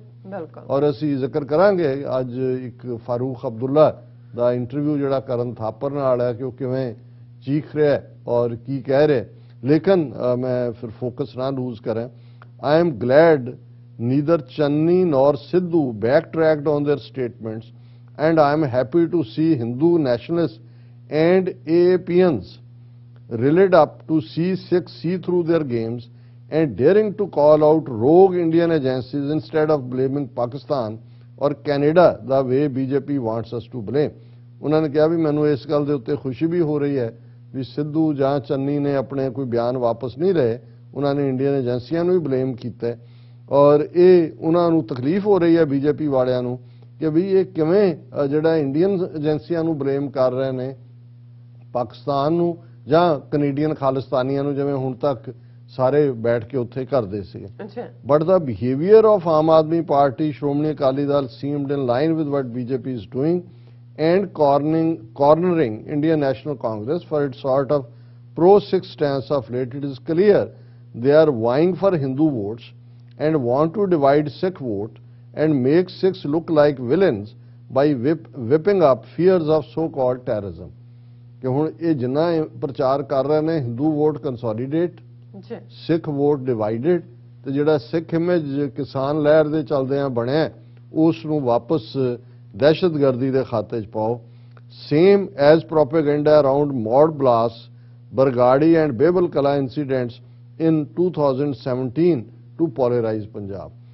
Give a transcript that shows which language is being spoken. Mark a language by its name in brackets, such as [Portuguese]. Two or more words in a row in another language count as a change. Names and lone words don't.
[Punjabi] ਔਰ ਅਸੀਂ ਜ਼ਿਕਰ ਕਰਾਂਗੇ ਅੱਜ ਇੱਕ ਫਾਰੂਕ ਅਬਦੁੱਲਾ ਦਾ ਇੰਟਰਵਿਊ ਜਿਹੜਾ ਕਰਨ ਥਾਪਰ ਨਾਲ ਹੈ ਕਿ ਉਹ ਕਿਵੇਂ ਚੀਖ ਰਿਹਾ ਔਰ ਕੀ ਕਹਿ ਰਿਹਾ। ਲੇਕਿਨ ਮੈਂ ਫਿਰ ਫੋਕਸ ਨਾ ਲੂਜ਼ ਕਰਾਂ। [English] I am glad neither Channi nor Sidhu backtracked on their statements and I am happy to see Hindu nationalists and AAPians rallied up to see Sikhs see through their games and daring to call out rogue Indian agencies instead of blaming Pakistan or Canada the way BJP wants us to blame। [Punjabi] ਉਹਨਾਂ ਨੇ ਕਿਹਾ ਵੀ ਮੈਨੂੰ ਇਸ ਗੱਲ ਦੇ ਉੱਤੇ ਖੁਸ਼ੀ ਵੀ ਹੋ ਰਹੀ ਹੈ ਵੀ ਸਿੱਧੂ ਜਾਂ ਚੰਨੀ ਨੇ ਆਪਣੇ ਕੋਈ ਬਿਆਨ ਵਾਪਸ ਨਹੀਂ ਲਏ, ਉਹਨਾਂ ਨੇ ਇੰਡੀਅਨ ਏਜੰਸੀਆਂ ਨੂੰ ਵੀ ਬਲੇਮ ਕੀਤਾ ਔਰ ਇਹ ਉਹਨਾਂ ਨੂੰ ਤਕਲੀਫ ਹੋ ਰਹੀ ਹੈ ਬੀਜੇਪੀ ਵਾਲਿਆਂ ਨੂੰ ਕਿ ਵੀ ਇਹ ਕਿਵੇਂ ਜਿਹੜਾ ਇੰਡੀਅਨ ਏਜੰਸੀਆਂ ਨੂੰ ਬਲੇਮ ਕਰ ਰਹੇ ਨੇ ਪਾਕਿਸਤਾਨ ਨੂੰ ਜਾਂ ਕੈਨੇਡੀਅਨ ਖਾਲਿਸਤਾਨੀਆਂ ਨੂੰ, ਜਿਵੇਂ ਹੁਣ ਤੱਕ ਸਾਰੇ ਬੈਠ ਕੇ ਉੱਥੇ ਕਰਦੇ ਸੀ। ਅੱਛਾ। [English] But the behaviour of Aam Aadmi Party, Shiromani Akali Dal seemed in line with what BJP is doing and cornering Indian National Congress for its sort of pro-Sikh stance of late. It is clear they are vying for Hindu votes and want to divide Sikh vote and make Sikhs look like villains by whipping up fears of so-called terrorism. [Punjabi] कि ਹੁਣ ਇਹ ਜਿੰਨਾ ਪ੍ਰਚਾਰ ਕਰ ਰਹੇ ਨੇ ਹਿੰਦੂ [English] vote consolidate, [Punjabi] ਸਿੱਖ [English] vote divided, [Punjabi] ਤੇ ਜਿਹੜਾ ਸਿੱਖ ਇਮੇਜ ਕਿਸਾਨ ਲਹਿਰ ਦੇ ਚਲਦਿਆਂ ਬਣਿਆ ਉਸ ਨੂੰ ਵਾਪਸ ਦਹਿਸ਼ਤਗਰਦੀ ਦੇ ਖਾਤੇ 'ਚ ਪਾਓ। [English] Same as propaganda around Maur blast, Bargari and Behbal Kalan incidents in 2017 to polarise Punjab.